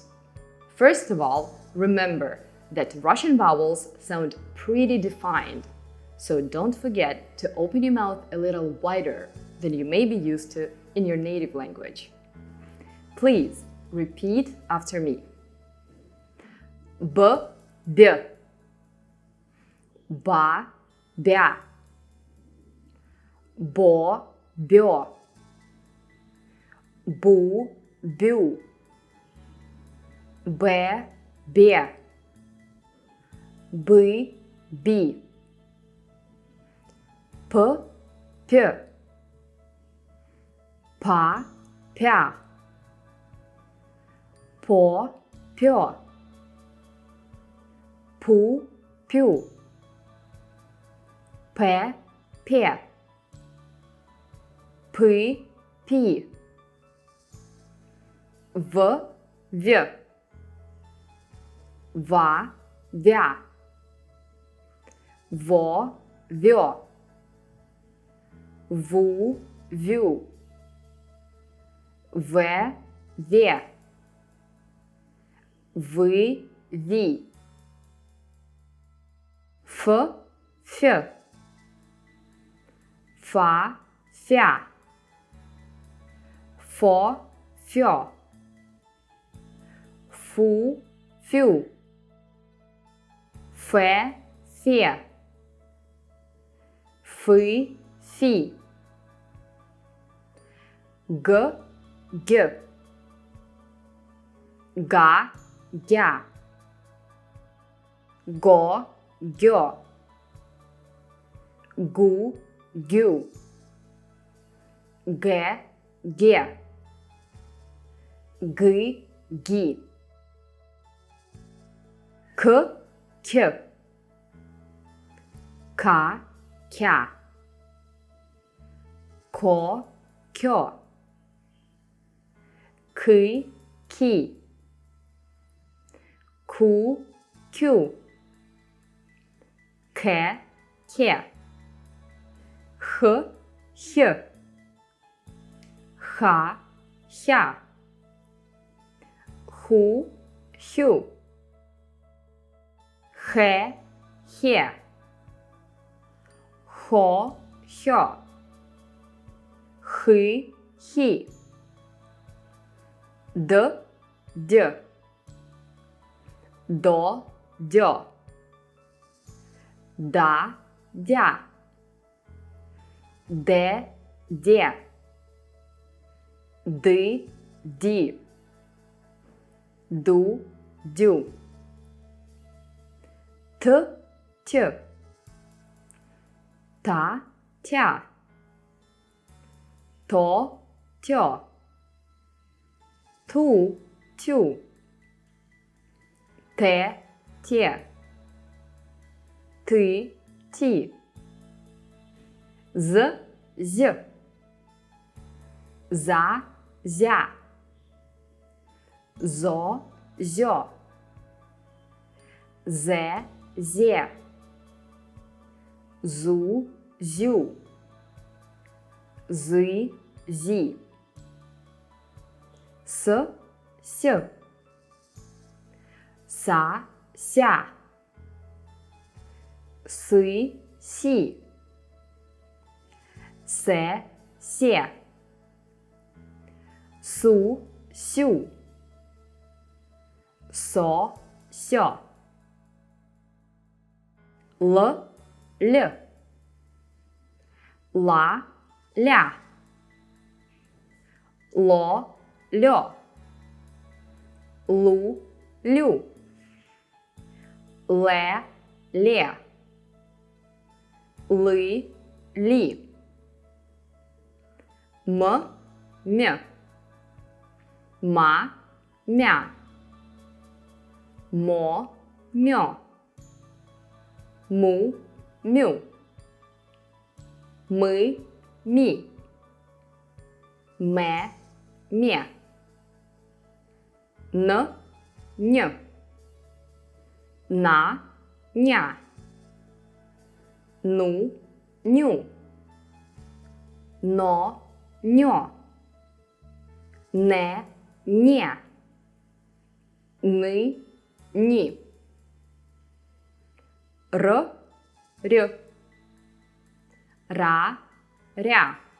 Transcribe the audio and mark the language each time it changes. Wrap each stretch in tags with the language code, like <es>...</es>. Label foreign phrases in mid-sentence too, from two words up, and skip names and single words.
<en>First of all, remember that Russian vowels sound pretty defined, so don't forget to open your mouth a little wider than you may be used to in your native language. Please repeat after me.</en> <ru>B, B. Ba, bя. Bo, бё. Бу, бю. Бе, бе. Бы, би. П, пё. Па, пя. По, пё. Пу, пю. Пе, пе. Пы, пи. В, вё. Ва, вя. Во, вё. Ву, вю. Ве, ве. Вы, ви. Ф, фё. Фа, фя. Фо, фё. Фу, фю. Фе, фе. Фы, фи. Г, г. Га, гя. Го, гё. Гу, гю. Гэ, ге. Гы, ги. К, к. Ка, кя. Ко, кё. Кы, ки. Ку, кю. Кэ, ке. Х, хь. Ха, хя. Ху, хю. Хэ, хе. Хо, хё. Хы, хи. Д, д. До, дё. Да, дя. Де, де. Ды, ди. Ду, дю. Т, т. Та, тя. То, тё. Ту, тю. Те, те. Ты, ти. З, зь. За, зя. Зо, зё. Зе, зе. Зу, зю. Зы, зи. С, ся. Са, ся. Сы, си. Се, се. Су, сю. Со, сё. Л, л. Ла, ля. Ло, лё. лу, лю, ле, ле, ли, лі, м, мь, ма, мя, мо, мьо, му, мю, ми, мі, ме, мє, н, ня, на, ня, ну, ню, но, ньо, не, нє, ни, ні, р, рь, ра, ря,</ru>